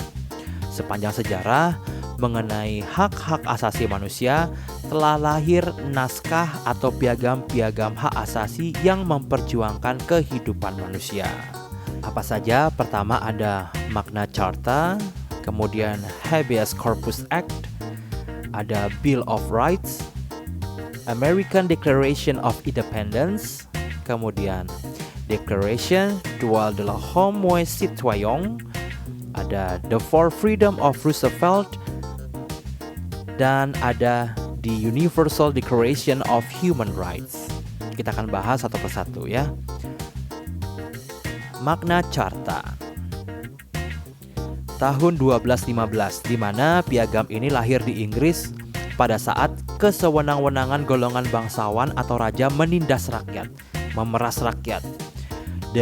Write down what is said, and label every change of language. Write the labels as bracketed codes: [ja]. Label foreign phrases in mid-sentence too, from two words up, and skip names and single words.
[id] Sepanjang sejarah mengenai hak-hak asasi manusia telah lahir naskah atau piagam-piagam hak asasi yang memperjuangkan kehidupan manusia. Apa saja? Pertama ada Magna Carta, kemudian Habeas Corpus Act, ada Bill of Rights, American Declaration of Independence, kemudian Declaration Droit de l'Homme et Citoyen, ada The Four Freedom of Roosevelt, dan ada the Universal Declaration of Human Rights. Kita akan bahas satu persatu ya. Magna Carta tahun 1215, di mana piagam ini lahir di Inggris pada saat kesewenang-wenangan golongan bangsawan atau raja menindas rakyat, memeras rakyat.